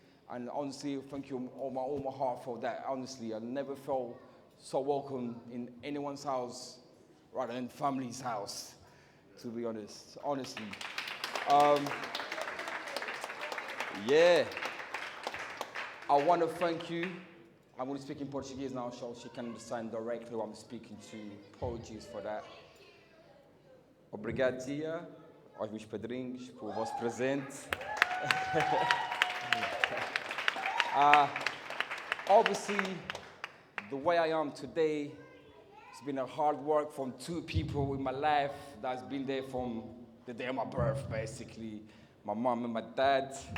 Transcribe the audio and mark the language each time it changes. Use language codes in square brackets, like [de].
[en] And honestly, thank you all my heart for that. Honestly, I never felt so welcome in anyone's house rather than family's house, to be honest, honestly. Yeah, I want to thank you. I'm going to speak in Portuguese now, so she can understand directly what I'm speaking to. Apologies for that. [pt] Obrigado, tia, aos meus padrinhos, por vosso presente. [en] Obviously, the way I am today, it's been a hard work from 2 people in my life that's been there from the day of my birth, basically. My mom and my dad.